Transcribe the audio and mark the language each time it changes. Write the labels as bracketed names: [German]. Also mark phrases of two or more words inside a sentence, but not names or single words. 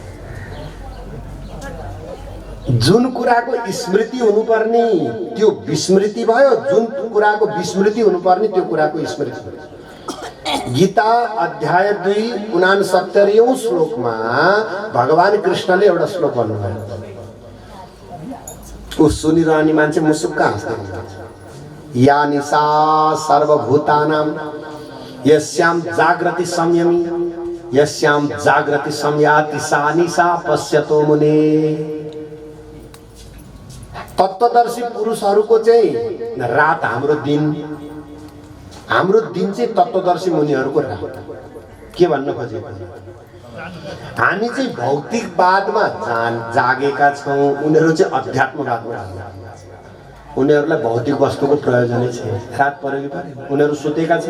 [Nepali] जुन कुराको स्मृति हुनुपर्ने त्यो विस्मृति भयो, जुन कुराको विस्मृति हुनुपर्ने त्यो कुराको स्मृति भयो। गीता अध्याय 2:69 श्लोकमा भगवान कृष्णले एउटा श्लोक भन्नुभयो। ऊ सुनिरहने मान्छे मुसुक्क हाँस्दै हुन्छ। [Sanskrit] या निशा सर्वभूतानां यस्यां जागृति संयमी यस्यां जागृति संयाति सा निशा पश्यतो मुने। [Nepali] तत्वदर्शी पुरुषहरूको चाहिँ रात हाम्रो दिन चाहिँ तत्वदर्शी मुनिहरूको रात। के भन्न खोजेको? हामी चाहिँ भौतिकवादमा जागेका छौँ, उनीहरू चाहिँ अध्यात्मवादमा जागेका छन्। उनीहरूलाई भौतिक वस्तुको प्रयोजनै छैन। रात पर्यो कि पऱ्यो, उनीहरू सुतेका छन्।